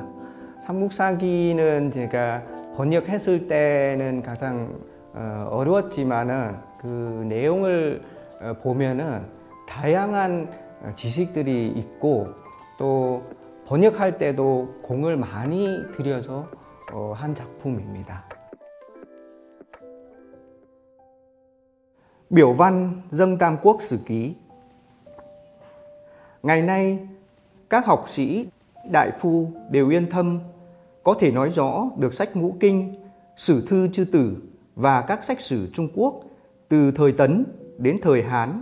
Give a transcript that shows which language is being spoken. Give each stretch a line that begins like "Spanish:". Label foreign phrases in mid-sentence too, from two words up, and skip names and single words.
Korean: 삼국사기는 제가 번역했을 때는 가장 어려웠지만은 그 내용을 보면은 다양한 지식들이 있고 또 번역할 때도 공을 많이 들여서 한 작품입니다.
Vietnamese: Biểu văn dâng Tam Quốc Sử Ký. Ngày nay, các học sĩ, đại phu đều yên tâm, có thể nói rõ được sách Ngũ Kinh, Sử Thư Chư Tử và các sách sử Trung Quốc từ thời Tấn đến thời Hán.